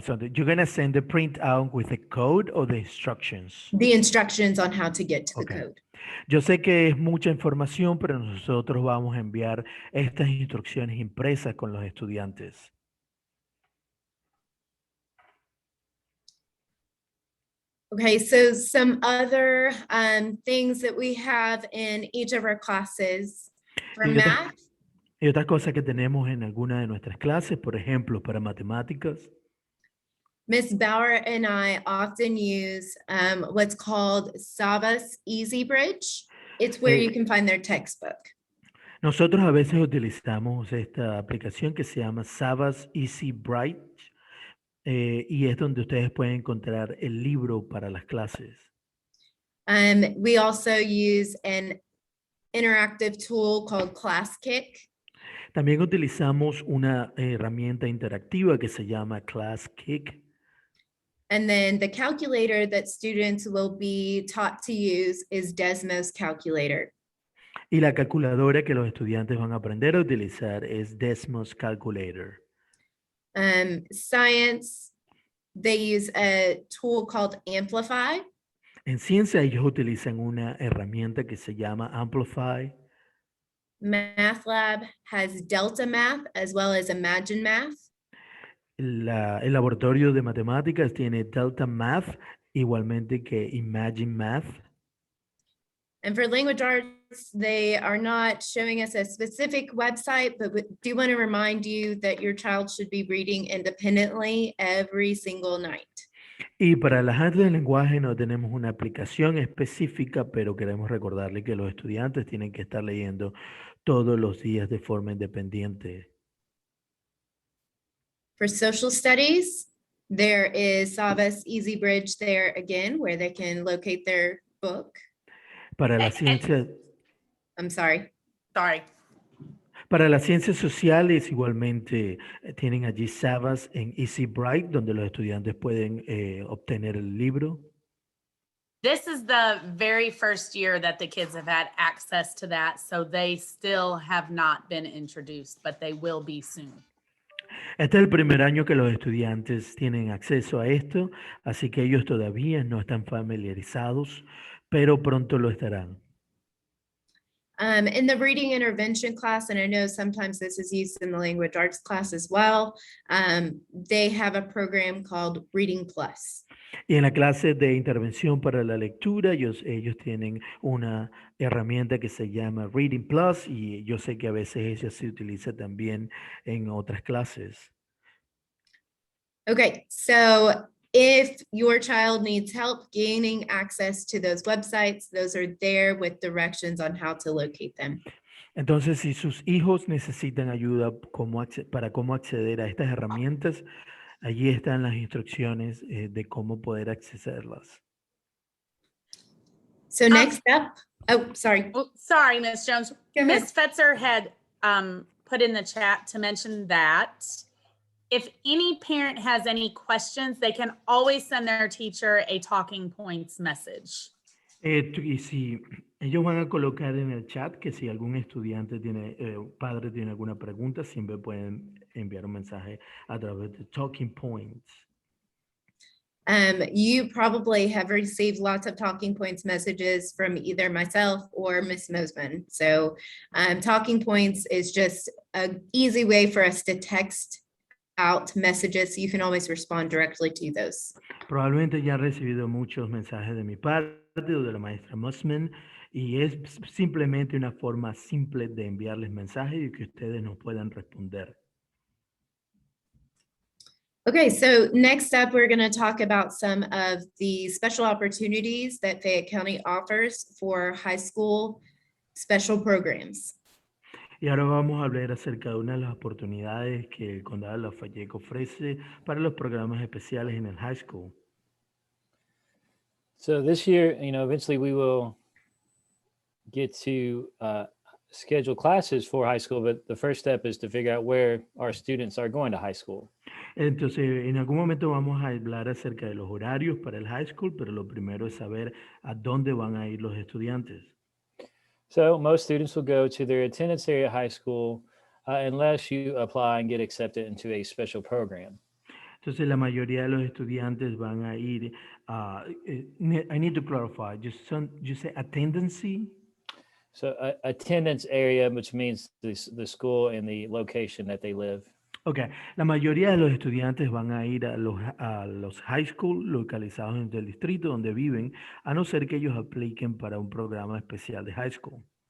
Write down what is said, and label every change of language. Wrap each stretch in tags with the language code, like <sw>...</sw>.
<en>So you're going to send the printout with the code or the instructions? The instructions on how to get to the Okay. code.</en> <es>Yo sé que es mucha información, pero nosotros vamos a enviar estas instrucciones impresas con los estudiantes.</es> <en>Okay, so some other things that we have in each of our classes for math.</en> <es>Y otras cosas que tenemos en alguna de nuestras clases, por ejemplo, para matemáticas.</es> <en>Miss Bauer and I often use what's called Savas Easy Bridge. It's where you can find their textbook.</en> <es>Nosotros a veces utilizamos esta aplicación que se llama Savas Easy Bright y es donde ustedes pueden encontrar el libro para las clases.</es> <en>We also use an interactive tool called ClassKick.</en> <es>También utilizamos una herramienta interactiva que se llama ClassKick.</es> <en>And then the calculator that students will be taught to use is Desmos Calculator.</en> <es>Y la calculadora que los estudiantes van a aprender a utilizar es Desmos Calculator.</es> <en>Science, they use a tool called Amplify.</en> <es>En ciencia ellos utilizan una herramienta que se llama Amplify.</es> <en>Math Lab has Delta Math as well as Imagine Math.</en> <es>El laboratorio de matemáticas tiene Delta Math, igualmente que Imagine Math.</es> <en>And for language arts, they are not showing us a specific website, but we do want to remind you that your child should be reading independently every single night.</en> <es>Y para las artes del lenguaje no tenemos una aplicación específica, pero queremos recordarle que los estudiantes tienen que estar leyendo todos los días de forma independiente.</es> <en>For social studies, there is Savas Easy Bridge there again, where they can locate their book.</en> <es>Para la ciencia,</es> <en>I'm sorry. Sorry.</en> <es>para las ciencias sociales igualmente tienen allí Savas en Easy Bright, donde los estudiantes pueden obtener el libro.</es> <en>This is the very first year that the kids have had access to that, so they still have not been introduced, but they will be soon.</en> <es>Este es el primer año que los estudiantes tienen acceso a esto, así que ellos todavía no están familiarizados, pero pronto lo estarán.</es> <en>In the reading intervention class, and I know sometimes this is used in the language arts class as well, they have a program called Reading Plus.</en> <es>Y en la clase de intervención para la lectura, ellos tienen una herramienta que se llama Reading Plus y yo sé que a veces ella se utiliza también en otras clases.</es> <en>Okay, so if your child needs help gaining access to those websites, those are there with directions on how to locate them.</en> <es>Entonces, si sus hijos necesitan ayuda para cómo acceder a estas herramientas, allí están las instrucciones de cómo poder accederlas.</es> <en>So next up, oh, sorry. Oh, sorry, Ms. Jones. Go ahead. Ms. Fetzer had put in the chat to mention that if any parent has any questions, they can always send their teacher a talking points message.</en> <es>Y si ellos van a colocar en el chat que si algún estudiante tiene, padre tiene alguna pregunta, siempre pueden enviar un mensaje a través de Talking Points.</es> <en>You probably have received lots of talking points messages from either myself or Miss Mosman. So talking points is just an easy way for us to text out messages. So you can always respond directly to those.</en> <es>Probablemente ya han recibido muchos mensajes de mi parte o de la maestra Mosman y es simplemente una forma simple de enviarles mensajes y que ustedes nos puedan responder.</es> <en>Okay, so next up, we're going to talk about some of the special opportunities that Fayette County offers for high school special programs.</en> <es>Y ahora vamos a hablar acerca de una de las oportunidades que el Condado de Lafayette ofrece para los programas especiales en el high school.</es> <en>So this year, eventually we will get to schedule classes for high school, but the first step is to figure out where our students are going to high school.</en> <es>Entonces, en algún momento vamos a hablar acerca de los horarios para el high school, pero lo primero es saber a dónde van a ir los estudiantes.</es> <en>So most students will go to their attendance area high school unless you apply and get accepted into a special program.</en> <es>Entonces, la mayoría de los estudiantes van a ir a,</es> <en>I need to clarify, you say attendance? So attendance area, which means the school and the location that they live.</en> <es>Ok, la mayoría de los estudiantes van a ir a los high school localizados en el distrito donde viven, a no ser que ellos apliquen para un programa especial de high school.</es>